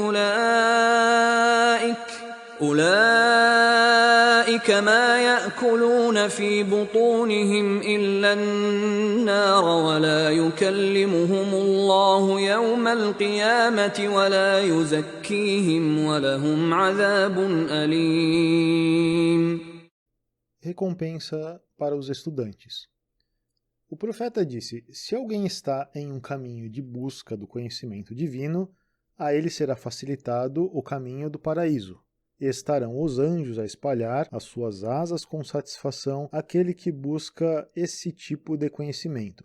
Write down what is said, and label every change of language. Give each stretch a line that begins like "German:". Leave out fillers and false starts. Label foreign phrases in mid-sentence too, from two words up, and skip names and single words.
Arabic: أولئك ما يأكلون في بطونهم إلا النار ولا يكلمهم الله يوم القيامة ولا يزكيهم ولهم عذاب أليم.
Portuguese: Recompensa para os estudantes. O profeta disse: se alguém está em um caminho de busca do conhecimento divino, a ele será facilitado o caminho do paraíso. E estarão os anjos a espalhar as suas asas com satisfação àquele que busca esse tipo de conhecimento.